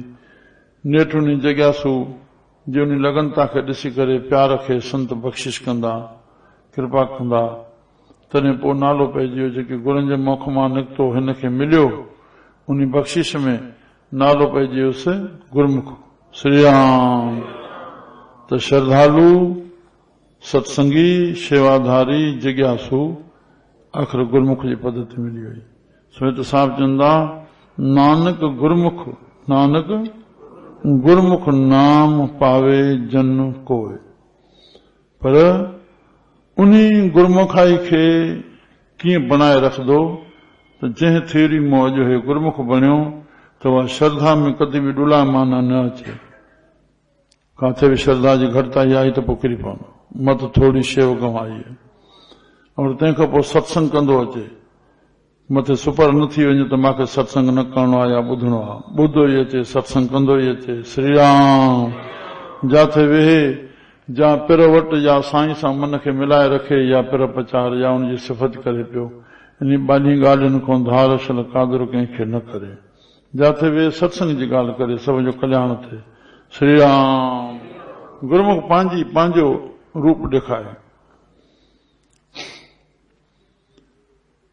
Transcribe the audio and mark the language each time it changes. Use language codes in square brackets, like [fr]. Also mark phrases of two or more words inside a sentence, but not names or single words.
[sd] नेठि उन जिज्ञासू जे उन लगनता खे ॾिसी करे प्यार खे संत बख़्शिश कंदा, कृपा कंदा, तॾहिं पोइ नालो पइजी वियो। जेके गुरुनि जे मुख मां निकितो, हिन खे मिलियो, उन बख़्शिश में नालो पइजी वियुसि गुरमुख। श्री राम। त श्रद्धालु, सत्संगी, शेवाधारी, जिज्ञासु, आख़िर गुरमुख जी पद्धति मिली वई। स्मित साहिब चवंदा, [pa] नानक गुरमुख, नानक गुरमुख नाम पावे जन कोय। [sd] पर उन्हीं गुरमुखाई खे कीअं बनाए रखंदो? त जंहिं थेरी मां अॼु हे गुरमुख बणियो, त उहा श्रद्धा में कॾहिं बि ॾुला माना न अचे। काथे बि श्रद्धा जी घटिताई आई त पोइ किरी पवंदो, मत थोरी शेव गंवाई आहे। और तंहिंखां पोइ सत्संग कंदो अचे, मथे सुपर न थी वञे त मूंखे सत्संग न करणो आहे या ॿुधणो आहे। ॿुधो ई अचे, सत्संग कंदो ई अचे। श्री राम। जाथे वेहे, जा पिर वटि, या साईं सां मन खे मिलाए रखे, या पिर पचार, या उनजी सिफ़त करे पियो। इन ॿाहिरी ॻाल्हियुनि खां धार छल कादर कंहिंखे न करे। जाथे वेहे सत्संग जी ॻाल्हि करे, सभ जो कल्याण थिए। श्री राम। गुरमुख पंहिंजो रूप ॾेखारे।